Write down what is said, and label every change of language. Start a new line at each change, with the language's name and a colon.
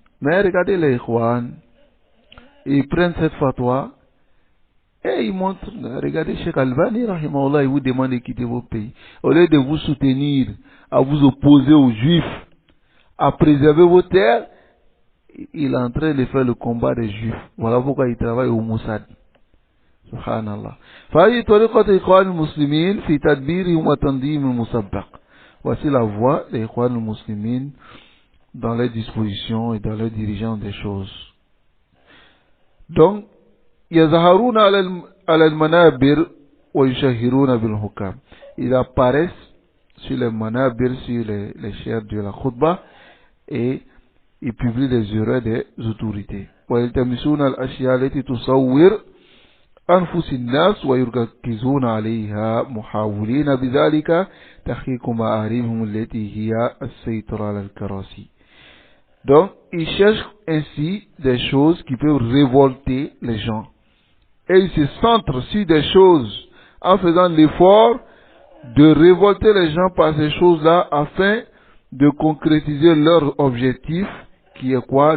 French: Mais regardez les Ikhwan, ils prennent cette fatwa et ils montrent, regardez Cheikh Albani, rahimahullah, il vous demande de quitter vos pays. Au lieu de vous soutenir, à vous opposer aux Juifs, à préserver vos terres, il est en train de faire le combat des Juifs. Voilà pourquoi il travaille au Mossad.
Arabic: Subhanallah. فهذه طريقة إخوان المسلمين في تدبيرهم وتنظيم المسبق.
French: Voici la voie des Ikhwan al-Muslimin dans les dispositions et dans les dirigeants des choses.
Arabic: Donc, يظهرون على المنابر ويشهرون بالحكام.
French: Ils apparaissent sur les manabir, sur les chairs de la khutbah, et ils publient les erreurs des autorités.
Arabic: ويلتمسون الأشياء التي تصور أنفس الناس ويركزون عليها محاولين بذلك تحقيق مآربهم التي هي السيطرة على الكراسي.
French: Donc, ils cherchent ainsi des choses qui peuvent révolter les gens. Et ils se centrent sur des choses en faisant l'effort de révolter les gens par ces choses-là afin de concrétiser leur objectif, qui est quoi?